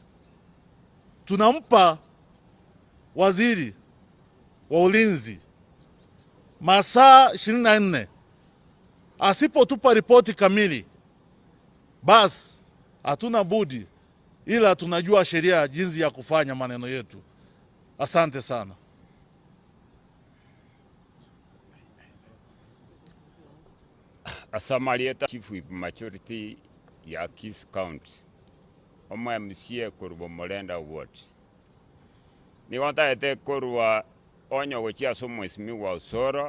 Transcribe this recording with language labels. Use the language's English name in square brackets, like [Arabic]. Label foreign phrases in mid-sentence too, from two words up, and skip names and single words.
[Swahili] Tunampa waziri wa ulinzi masaa 24. Asipotupa ripoti kamili, basi hatuna budi ila tunajua sheria jinsi ya kufanya maneno yetu. Asante sana. [Gusii] Asamalieta [English] Chief Whip Majority [Gusii] ya Kisii County. Oma MCA kurwa Molenda Ward. Ni wanta ete kurwa onyo gochia Mheshimiwa Osoro.